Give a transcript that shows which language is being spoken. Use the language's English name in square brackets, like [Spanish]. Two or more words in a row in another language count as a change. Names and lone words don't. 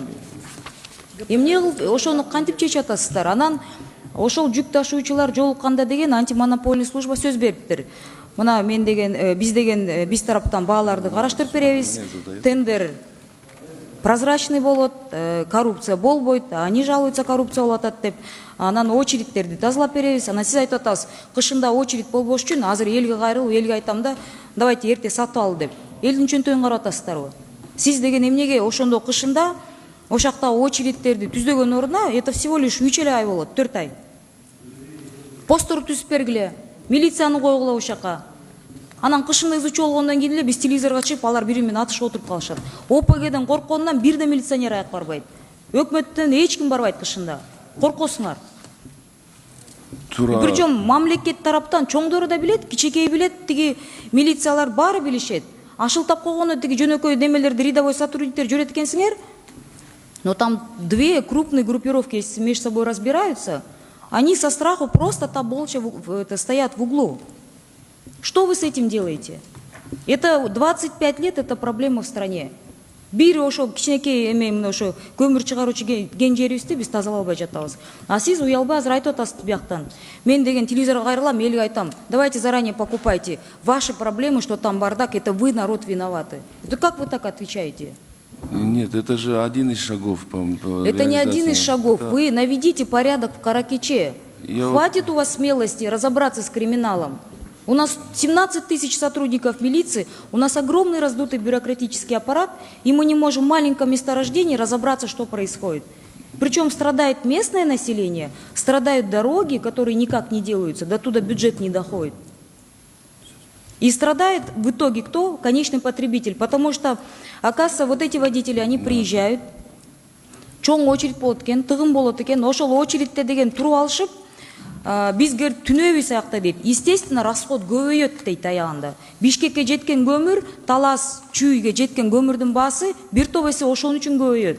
[Kyrgyz] Эмне ошону кантип чечип атасыздар? Анан ошол жүк ташуучулар жолукканда деген антимонопольный служба сөз бериптир. Мына биз тараптан бааларды караштырып беребиз. Тендер прозрачный болот, коррупция болбойт, [Russian] они жалуются, [Kyrgyz] коррупция болуп атат деп. Анан очередтерди тазалап беребиз. Анан сиз айтып атасыз, кышында очередь болбош үчүн азыр элге кайрылып, элге айтам да, давайте эрте сатып ал деп. Элдин чөнтөгүн карап атасыздарбы? Сиз деген эмнеге ошондо кышында ошактагы очередтерди түздөгөн ордуна [Russian] это всего лишь [Kyrgyz] 3 ай болот, 4 ай. Постор түзүп бергиле, милицияны койгула ошака. Анан кышында ызычы болгондон кийин эле биз телевизорго чыгып, алар бири менен атышып отуруп калышат. ОПГден коркконунан бир да милиционер аяк барбайт. Өкмөттөн эч ким барбайт кышында. Коркосуңар. Причем мамлекет тараптан чоңдору да билет, кичекей билет, тиги милициялар баары билишет. Ашылтап койгону тиги жөнөкөй демелерди рядовой сотрудниктер жүрөт экенсиңер. [Russian] Но там две крупные группировки, если между собой разбираются, они со страху просто там молча стоят в углу. Что вы с этим делаете? Это 25 лет, это проблема в стране. [Kyrgyz] Бир ошо кичинекей эме ошо көмүр чыгаруучу кен жерибизди биз тазалай албай жатабыз. А сиз уялбай азыр айтып атасыз бияктан. Мен деген телевизорго кайрылам, элге айтам, [Russian] давайте заранее покупайте. Ваши проблемы, что там бардак, это вы, народ, виноваты. Это как вы так отвечаете? Нет, это же один из шагов. Это не один из шагов. Это... Вы наведите порядок в Каракече. Хватит у вас смелости разобраться с криминалом. У нас 17 тысяч сотрудников милиции, у нас огромный раздутый бюрократический аппарат, и мы не можем в маленьком месторождении разобраться, что происходит. Причем страдает местное население, страдают дороги, которые никак не делаются, до туда бюджет не доходит. И страдает в итоге кто? Конечный потребитель. Потому что, оказывается, вот эти водители, они приезжают, [Kyrgyz] чоң очередь болот экен, тыгын болот экен, ошол очередте деген туруп алышып, бизге түнөбүз аякта дейт. Естественно, расход көбөйөт дейт аягында. Бишкекке жеткен көмүр, Талас, Чүйгө жеткен көмүрдүн баасы бир топ эсе ошон үчүн көбөйөт.